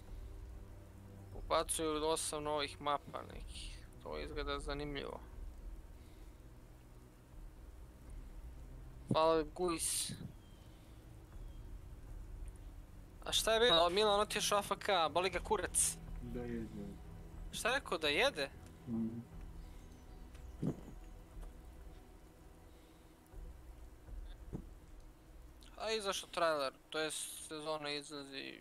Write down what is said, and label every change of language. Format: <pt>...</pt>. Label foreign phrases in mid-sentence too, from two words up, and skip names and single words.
<sr>Ubacuju 8 novih mapa nekih. To izgleda zanimljivo. Fall Guys. A šta je bilo? Milan otišao AFK, boli ga kurac. Da jede. Šta je rekao, da jede? A izašao trailer, to je sezona izlazi...</sr>